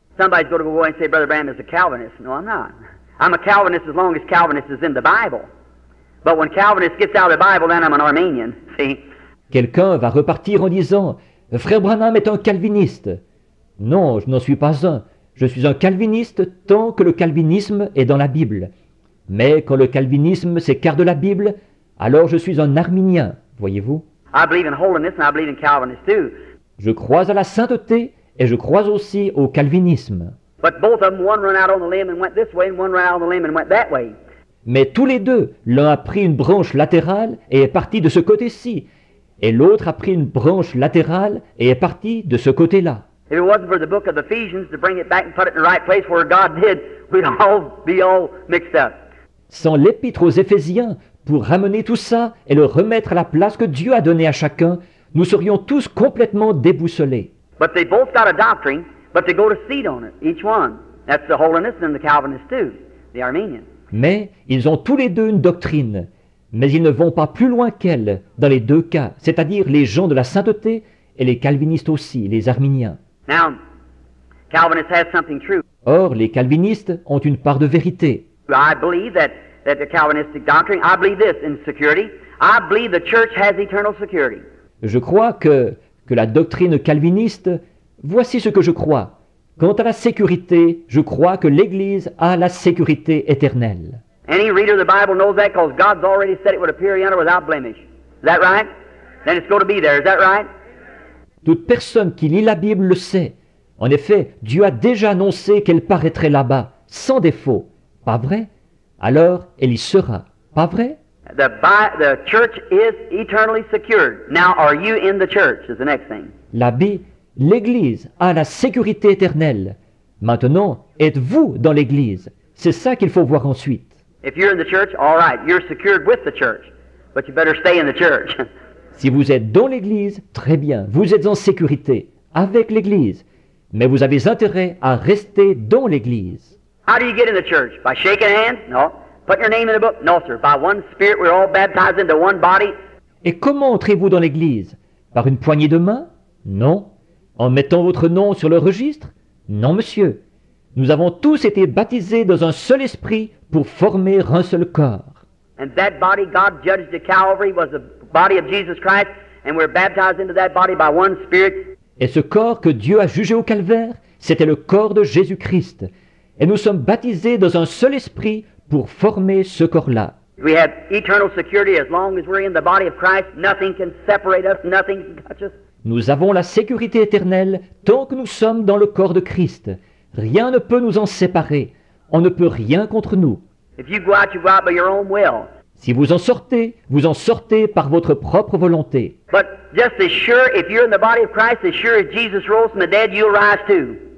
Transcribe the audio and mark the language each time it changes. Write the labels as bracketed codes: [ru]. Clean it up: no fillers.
[en] Somebody's going to go and say, Brother Branham is a Calvinist. No, I'm not. I'm a Calvinist as long as Calvinist is in the Bible. But when Calvinist gets out of the Bible, then I'm an Arminian. See? [fr] Quelqu'un va repartir en disant, Frère Branham est un calviniste. Non, je n'en suis pas un. Je suis un calviniste tant que le calvinisme est dans la Bible. Mais quand le calvinisme s'écarte de la Bible, alors je suis un arminien, voyez-vous. [en] I believe in holiness and I believe in Calvinist too. [fr] Je crois à la sainteté et je crois aussi au calvinisme. [en] But both of them, one run out on the limb and went this way, and one ran out on the limb and went that way. [fr] Mais tous les deux, l'un a pris une branche latérale et est parti de ce côté-ci, et l'autre a pris une branche latérale et est parti de ce côté-là. [en] If it wasn't for the book of Ephesians to bring it back and put it in the right place where God did, we'd all be all mixed up. [fr] Sans l'épître aux Éphésiens, pour ramener tout ça et le remettre à la place que Dieu a donnée à chacun, nous serions tous complètement déboussolés. [en] But they both got a doctrine, but they go to seed on it, each one. That's the Holiness and the Calvinist too, the Armenian. [fr] Mais ils ont tous les deux une doctrine, mais ils ne vont pas plus loin qu'elle dans les deux cas, c'est-à-dire les gens de la sainteté et les calvinistes aussi, les arméniens. [en] Now, Calvinists have something true. [fr] Or, les calvinistes ont une part de vérité. [en] I believe that the Calvinistic doctrine, I believe this in security. I believe the church has eternal security. [fr] Je crois que la doctrine calviniste, voici ce que je crois. Quant à la sécurité, je crois que l'Église a la sécurité éternelle. [en] Any reader of the Bible knows that because God's already said it would appear yonder without blemish. Is that right? Then it's going to be there. Is that right? [fr] Toute personne qui lit la Bible le sait. En effet, Dieu a déjà annoncé qu'elle paraîtrait là-bas, sans défaut. Pas vrai? Alors, elle y sera. Pas vrai? [en] The church is eternally secured. Now, are you in the church is the next thing. [fr] L'Église a la sécurité éternelle. Maintenant, êtes-vous dans l'Église? C'est ça qu'il faut voir ensuite. [en] If you're in the church, all right, you're secured with the church. But you better stay in the church. [fr] Si vous êtes dans l'Église, très bien, vous êtes en sécurité avec l'Église. Mais vous avez intérêt à rester dans l'Église. [en] How do you get in the church? By shaking hands? No. Put your name in the book? No, sir. By one Spirit, we're all baptized into one body. [fr] Et comment entrez-vous dans l'Église? Par une poignée de main? Non. En mettant votre nom sur le registre? Non, monsieur. Nous avons tous été baptisés dans un seul esprit pour former un seul corps. [en] And that body God judged at Calvary was the body of Jesus Christ, and we're baptized into that body by one Spirit. [fr] Et ce corps que Dieu a jugé au calvaire, c'était le corps de Jésus-Christ. Et nous sommes baptisés dans un seul esprit pour former ce corps-là. [en] We have eternal security as long as we're in the body of Christ. Nothing can separate us, nothing can touch us. [fr] Nous avons la sécurité éternelle tant que nous sommes dans le corps de Christ. Rien ne peut nous en séparer. On ne peut rien contre nous. [en] If you go out by your own will. [fr] Si vous en sortez par votre propre volonté. [en] But just as sure, if you're in the body of Christ, as sure as Jesus rose from the dead, you'll rise too.